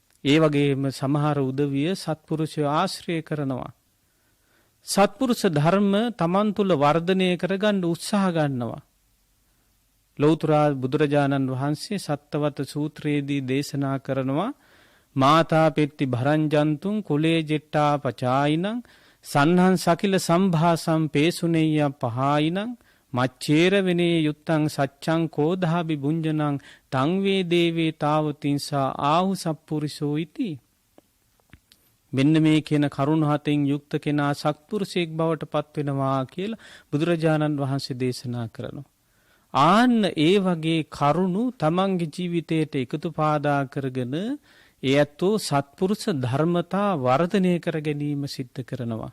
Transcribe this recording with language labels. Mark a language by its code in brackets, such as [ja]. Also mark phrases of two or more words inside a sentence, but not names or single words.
[si] ඒ වගේම සමහර උදවිය සත්පුරුෂය ආශ්‍රය කරනවා. සත්පුරුෂ ධර්ම තමන් තුළ වර්ධනය කරගන්න උත්සාහ ගන්නවා. ලෞතර බුදුරජාණන් වහන්සේ සත්තවත සූත්‍රයේදී දේශනා කරනවා [pi] මාතා පෙත්ති භරංජන්තුන් කුලේ ජෙට්ටා පචායිනං සන්හන් සකිල සම්භාසම් පේසුනෙය්‍ය පහායිනං මච්චේර වෙනේ යුත්තං සච්චං කෝධාබි බුංජනං තංවේ දේවේ තාවතින්සා ආහු සප්පුරිසෝ ඉති. [si] මෙන්න මේ කියන කරුණ හතෙන් යුක්ත කෙනා සත්පුරුෂයෙක් බවට පත්වෙනවා කියලා බුදුරජාණන් වහන්සේ දේශනා කරනවා. ආන්න ඒ වගේ කරුණු තමන්ගේ ජීවිතයට එකතු පාදා කරගෙන ඒ ඇත්තෝ සත්පුරුෂ ධර්මතා වර්ධනය කර ගැනීම සිද්ධ කරනවා.